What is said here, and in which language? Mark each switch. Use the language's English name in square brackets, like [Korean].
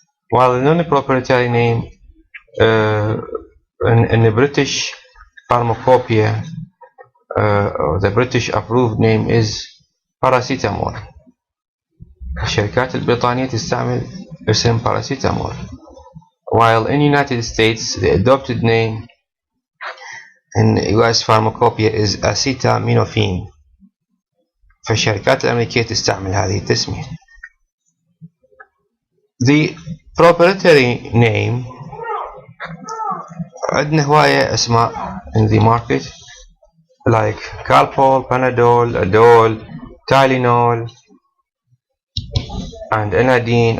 [English] While the non-proprietary name in the British pharmacopoeia, or the British approved name is paracetamol. [Arabic] الشركات البريطانية تستعمل اسم paracetamol. [English] While in United States the adopted name in US pharmacopoeia is acetaminophen. [Arabic] فالشركات الأمريكية تستعمل هذه التسمية. [English] The proprietary name [Arabic] عندنا هواية أسماء [English] in the market like Calpol, Panadol, Adol, Tylenol and Anadine.